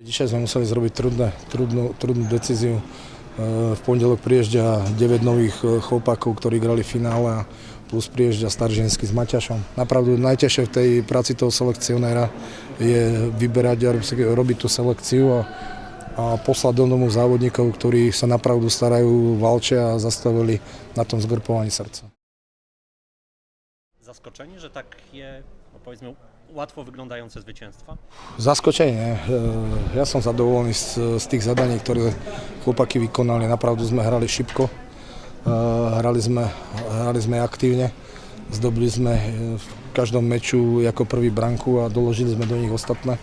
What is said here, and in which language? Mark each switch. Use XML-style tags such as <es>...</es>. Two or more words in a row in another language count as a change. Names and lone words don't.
<sk>Dzisiaj sme museli zrobiť trudnú decíziu. V pondelok priježdia 9 nových chlopákov, ktorí grali v finále, plus priježdia Staržínsky s Maťašom. Napravdu najťažšie v tej práci toho selekcionéra je vyberať a robiť tú selekciu a poslať do domu závodníkov, ktorí sa napravdu starajú, valčia a zastavili na tom zgrupovaní srdca.</sk> <pl>Zaskoczenie, że tak je, no powiedzmy, łatwo wyglądające zwycięstwa?</pl> <sk>Zaskočenie. Ja som zadovolený z tých zadaní, ktoré chlopáky vykonali. Napravdu sme hrali šibko, hrali sme aktívne, zdobili sme v každom meču ako prvý branku a doložili sme do nich ostatné.</sk>